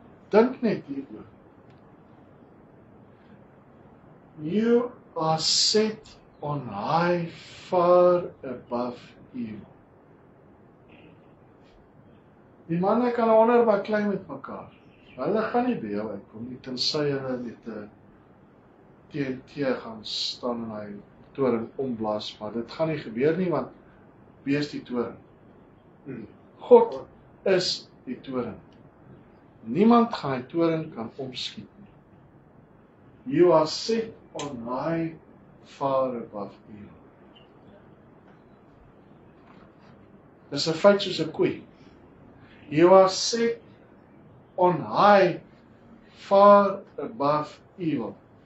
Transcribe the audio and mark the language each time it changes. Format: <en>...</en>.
<af>Dink net hieroor.</af> <en>You are set on high, far above evil.</en> <af>Die manne kan onderbaklei met mekaar. Hulle gaan nie by jou uitkom nie, tensy hulle met 'n TNT gaan staan en hy toring omblaas, maar dit gaan nie gebeur nie, want wie is die toring? God is die toring. Niemand gaan die toring kan omskiet nie.</af> <en>You are set on high, far above evil.</en> <af>Dis 'n feit soos 'n koei.</af> <en>You are set on high, far above evil.</en>